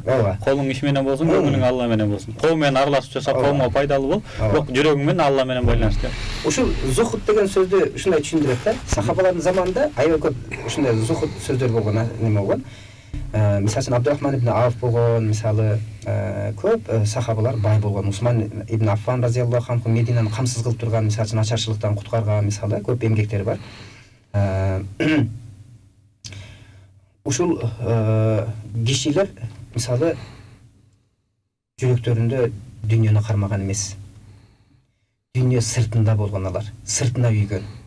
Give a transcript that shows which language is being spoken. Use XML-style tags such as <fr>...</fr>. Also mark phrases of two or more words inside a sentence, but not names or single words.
<ky>Колуң иш менен болсун, көңүлүң Алла менен болсун. Кол менен аралашып жашап, коомго пайдалуу бол, бирок жүрөгүң менен Алла менен байланыштуу. Ушул зухуд деген сөздү ушундай түшүндүрөт да. Сахабалардын заманында аябай көп ушундай зухуд сөздөр болгон, неме болгон. Мисалы үчүн Абдурахман ибн Ауф болгон, мисалы көп сахабалар бай болгон. Усман ибн Аффан</ky> <ar>رضي الله عنه</ar> <ky>Мединаны камсыз кылып турган, мисалы үчүн ачарчылыктан куткарган, мисалы көп эмгектери бар. Ушул кишилер мисалы жүрөктөрүндө дүйнөнү кармаган эмес. Дүйнө сыртында болгон алар, сыртына үйгөн.</ky>